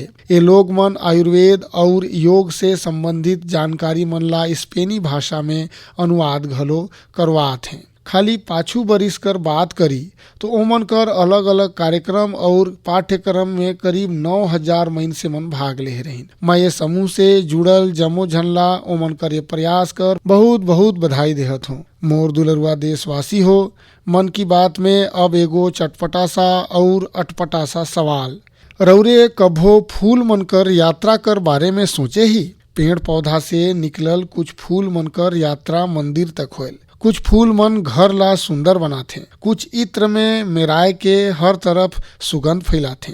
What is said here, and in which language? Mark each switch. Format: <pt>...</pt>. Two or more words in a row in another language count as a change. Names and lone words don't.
<sgj>ये लोग मन आयुर्वेद और योग से संबंधित जानकारी मन ला स्पेनी भाषा में अनुवाद घलो करवात हैं। खाली पाछू बरिस कर बात करी तो ओमन कर अलग अलग कार्यक्रम और पाठ्यक्रम में करीब 9000 मइनसे मन भाग ले रही। मैं ये समूह से जुड़ल जमो झनला ओमन कर ये प्रयास कर बहुत बहुत बधाई देहत हूँ। मोर दुलरुआ देशवासी हो, मन की बात में अब एगो चटपटा सा और अटपटा सा सवाल। रौरे कभो फूल मन कर यात्रा कर बारे में सोचे ही? पेड़ पौधा से निकलल कुछ फूल मन कर यात्रा मंदिर तक होल। कुछ फूल मन घर ला सुंदर बनाथे, कुछ इत्र में मेराय के हर तरफ सुगंध फैलाथे।</sgj>